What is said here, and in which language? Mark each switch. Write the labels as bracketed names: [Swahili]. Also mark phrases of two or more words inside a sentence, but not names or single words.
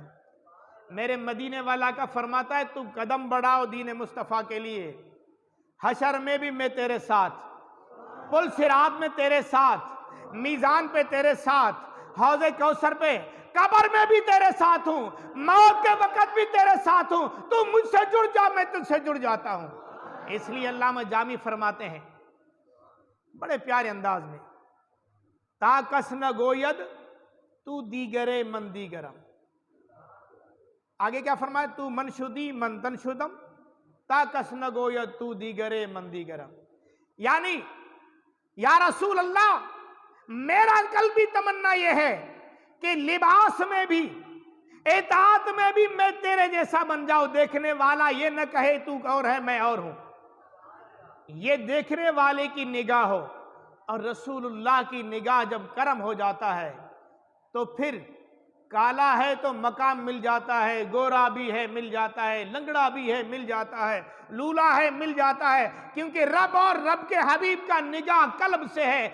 [Urdu] میرے مدینے والا کا فرماتا ہے تو قدم بڑھاؤ دین مصطفیٰ کے لیے، حشر میں بھی میں تیرے ساتھ، پل صراط میں تیرے ساتھ، میزان پہ تیرے ساتھ، حوض کوثر پہ، قبر میں بھی تیرے ساتھ ہوں، موت کے وقت بھی تیرے ساتھ ہوں، تو مجھ سے جڑ جا میں تجھ سے جڑ جاتا ہوں۔ اس لیے علامہ جامی فرماتے ہیں بڑے پیارے انداز میں، [Persian] تا کس نہ گوید تو دیگرے من دیگرم، [Urdu] آگے کیا فرمایا؟ [Persian] تو من شدی من تن شدم تا کس نہ گوید تو دیگرے من دیگرم، [Urdu] یعنی یا رسول اللہ میرا قلبی تمنا یہ ہے کہ لباس میں بھی، اطاعت میں بھی میں تیرے جیسا بن جاؤں، دیکھنے والا یہ نہ کہے تو اور ہے میں اور ہوں، یہ دیکھنے والے کی نگاہ ہو۔ اور رسول اللہ کی نگاہ جب کرم ہو جاتا ہے تو پھر کالا ہے تو مقام مل جاتا ہے، گورا بھی ہے مل جاتا ہے، لنگڑا بھی ہے مل جاتا ہے، لولا ہے مل جاتا ہے، کیونکہ رب اور رب کے حبیب کا نگاہ قلب سے ہے۔